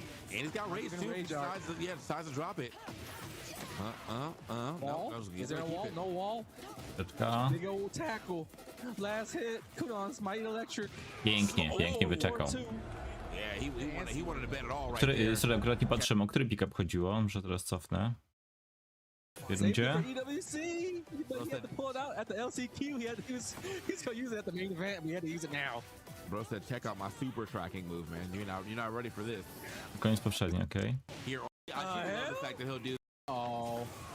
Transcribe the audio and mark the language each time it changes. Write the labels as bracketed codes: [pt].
[en] And he's got rage too. Decides to drop it. Wall? Is there a wall? No wall. Big old tackle. Last hit. Kudon's Mighty Electric. [pl] Pięknie wyczekał. [en] Yeah, he wanted to bet it all right there. [pl] Sorry, akurat nie patrzyłem, o który pick-up chodziło, może teraz cofnę. W rundzie? [en] EWC, but he had to pull it out at the LCQ. He's gonna use it at the main event. We had to use it now. Bro said, "Check out my super tracking move, man. You're not ready for this." [pl] Koniec poprzedni, okej. [en] Here, I love the fact that he'll do. Oh.